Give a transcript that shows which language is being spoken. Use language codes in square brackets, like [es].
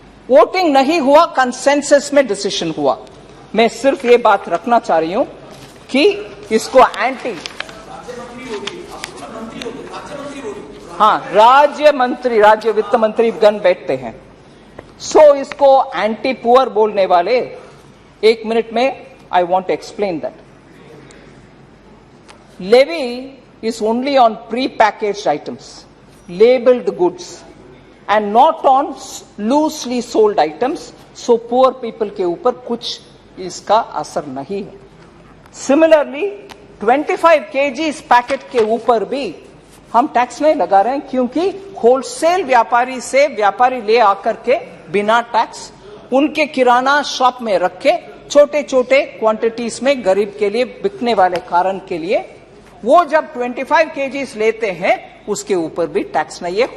[hi] Voting नहीं हुआ, consensus में डिसीजन हुआ. मैं सिर्फ ये बात रखना चाह रही हूं कि इसको एंटी, हाँ, राज्य वित्त मंत्री गण बैठते हैं. सो इसको एंटी पुअर बोलने वाले 1 मिनट में [en] I want to explain that. Levy is only on pre-packaged items, labeled goods, and not on loosely sold items. So poor people [hi] के ऊपर कुछ इसका असर नहीं है. Similarly, 25 kg पैकेट के ऊपर भी हम टैक्स नहीं लगा रहे हैं, क्योंकि होलसेल व्यापारी से व्यापारी ले आकर के बिना टैक्स उनके किराना शॉप में रख के छोटे छोटे क्वांटिटीज में गरीब के लिए बिकने वाले कारण के लिए वो जब 25 kg लेते हैं उसके ऊपर भी टैक्स नहीं है.